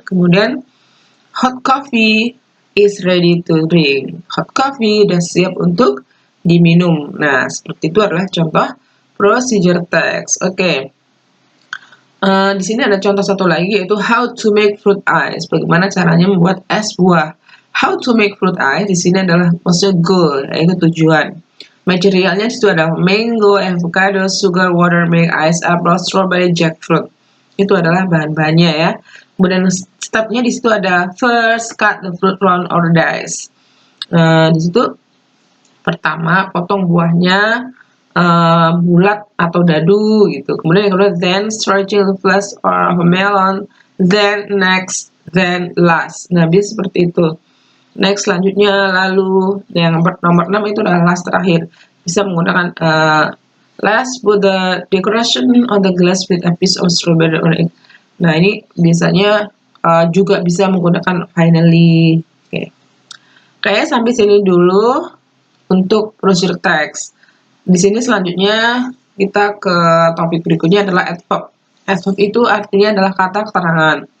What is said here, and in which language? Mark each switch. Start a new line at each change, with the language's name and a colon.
English: Kemudian hot coffee is ready to drink.
Indonesian: Hot coffee udah siap untuk diminum. Nah, seperti itu adalah contoh procedure text. Oke. Di sini ada contoh satu lagi yaitu how to make fruit ice. Bagaimana caranya membuat es buah. How to make fruit ice di sini adalah maksudnya goal, yaitu tujuan.
English: Materialnya itu ada mango, avocado, sugar, water, milk, ice, apple, strawberry, jackfruit.
Indonesian: Itu adalah bahan-bahannya ya.
English: Kemudian stepnya di situ ada first cut the fruit round or dice.
Indonesian: Di situ pertama potong buahnya bulat atau dadu gitu.
English: Kemudian yang kedua then stretching the flesh or of a melon, then next, then last.
Indonesian: Nah, biasa seperti itu. Next selanjutnya, lalu yang nomor 6 itu adalah last terakhir.
English: Bisa menggunakan last put the decoration on the glass with a piece of strawberry on it.
Indonesian: Nah, ini biasanya juga bisa menggunakan finally. Oke. Kayak sampai sini dulu untuk procedure text. Di sini selanjutnya kita ke topik berikutnya adalah adverb. Adverb itu artinya adalah kata keterangan.